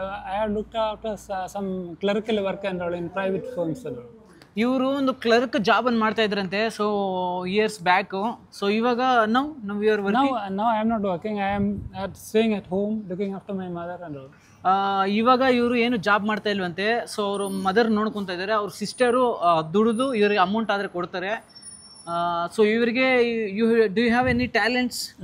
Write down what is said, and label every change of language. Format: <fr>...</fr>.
<en>I have looked after some clerical work and all in private firms.</en> <kn>ಇವರು ಒಂದು clerk job ಅನ್ನು ಮಾಡ್ತಾ ಇದ್ರಂತೆ.</kn> <en>So years back. So ಇವಾಗ now you are working? Now I am not working. I am staying at home looking after my mother and all.</en> <kn>ಇವಾಗ ಇವರು ಏನು job ಮಾಡ್ತಾ ಇಲ್ವಂತೆ. ಸೊ ಅವರು ಮದರ್ ನೋಡ್ಕೊತಾ ಇದ್ದಾರೆ. ಅವ್ರ ಸಿಸ್ಟರು ದುಡಿದು ಇವ್ರಿಗೆ ಅಮೌಂಟ್ ಆದರೆ ಕೊಡ್ತಾರೆ.</kn> <en>So ಇವರಿಗೆ do you have any talents?</en>